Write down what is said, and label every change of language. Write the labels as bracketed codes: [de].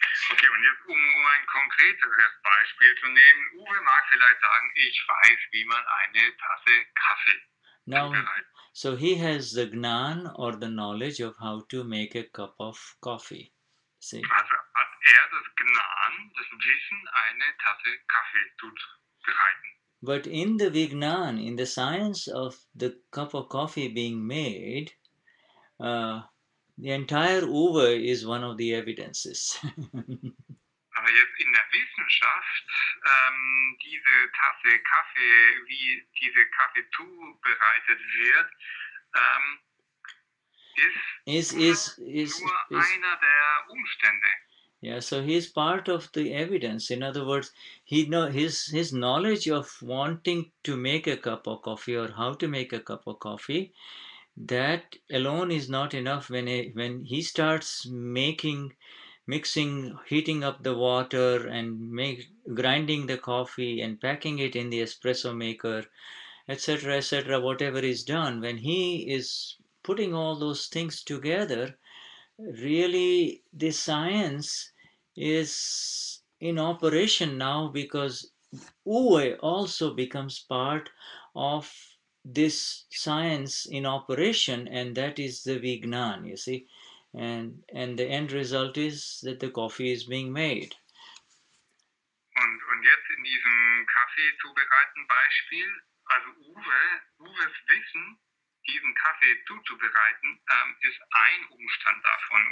[de] Okay, und jetzt um ein konkreteres Beispiel zu nehmen, Uwe mag vielleicht sagen, ich weiß, wie man eine Tasse Kaffee zubereitet. [en] So he has the Gnan or the knowledge of how to make a cup of coffee. See? [de] Also hat er das Gnan, das Wissen, eine Tasse Kaffee zuzubereiten. [en] But in the Vignan, in the science of the cup of coffee being made, the entire Uwe is one of the evidences. [de] Also Aber jetzt in der Wissenschaft, diese Tasse Kaffee, wie diese Kaffee zubereitet wird, ist nur einer der Umstände. [en] Yeah, so he's part of the evidence. In other words, his knowledge of wanting to make a cup of coffee or how to make a cup of coffee, that alone is not enough. When he starts mixing, heating up the water and grinding the coffee and packing it in the espresso maker, etc., whatever is done, when he is putting all those things together, really the science is in operation now, because Uwe also becomes part of this science in operation, and that is the Vignan, you see. And the end result is that the coffee is being made. [de] Und jetzt in diesem Kaffee zubereiten Beispiel, also Uwes Wissen, diesen Kaffee zuzubereiten, ist ein Umstand davon.